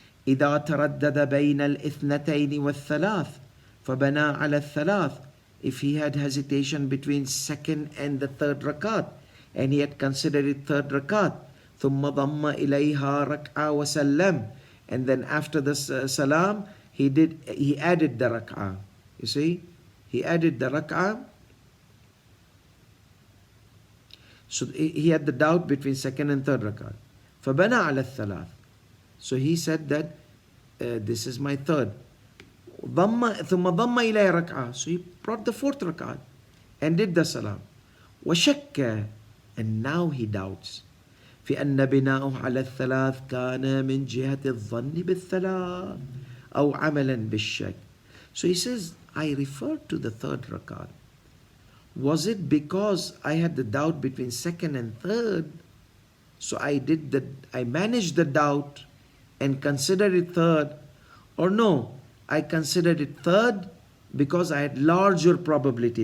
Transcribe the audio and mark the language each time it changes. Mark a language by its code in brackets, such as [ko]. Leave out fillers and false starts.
[ar] إذا تردد بين الاثنتين والثلاث فبنى على الثلاث. [en] If he had hesitation between second and the third rakat, and he had considered it third rakat, [ar] ثم ضم إليها ركعة وسلم, [en] and then after the salam, he added the rak'ah. You see, he added the rak'ah. So he had the doubt between second and third rakat. [ar] فبنى على الثلاث. [en] So he said that this is my third. [ar] ثم ضم إليه ركعة. [en] So he brought the fourth rakat and did the salam. [ar] وشك, [en] and now he doubts. [ar] في أن بناؤه على الثلاث كان من جهة الظن بالثلاث أو عملا بالشك. [en] So he says, I referred to the third rakat. Was it because I had the doubt between second and third? So I managed the doubt and considered it third, or no, I considered it third because I had larger probability.